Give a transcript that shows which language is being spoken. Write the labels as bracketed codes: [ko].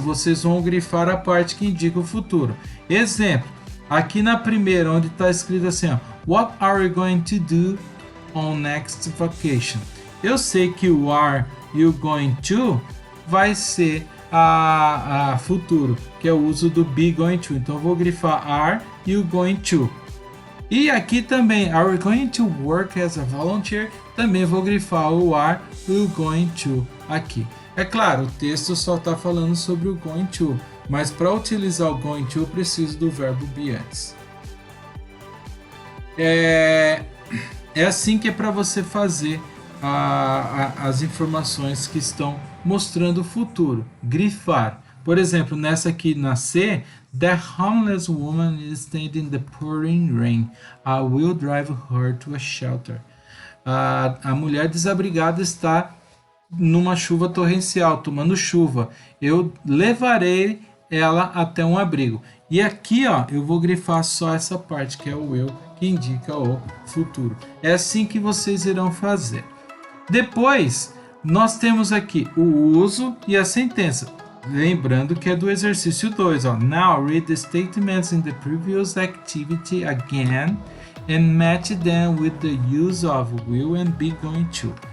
[pt] Vocês vão grifar a parte que indica o futuro. Exemplo, aqui na primeira, onde está escrito assim, ó, [en] What are we going to do on next vacation? [pt] Eu sei que o are e o going to vai ser a futuro, que é o uso do be going to. Então eu vou grifar are e o going to. E aqui também, [en] are we going to work as a volunteer? [pt] Também vou grifar o are e o going to aqui. É claro, o texto só está falando sobre o going to, mas para utilizar o going to eu preciso do verbo be antes. É assim que é para você fazer as informações que estão mostrando o futuro. Grifar. Por exemplo, nessa aqui na C, [en] the homeless woman is standing in the pouring rain. I will drive her to a shelter. [pt] A mulher desabrigada está numa chuva torrencial, tomando chuva. Eu levarei ela até um abrigo. E aqui, ó, eu vou grifar só essa parte que é o will, que indica o futuro. É assim que vocês irão fazer. Depois, nós temos aqui o uso e a sentença. Lembrando que é do exercício 2. Ó. [en] Now read the statements in the previous activity again and match them with the use of will and be going to.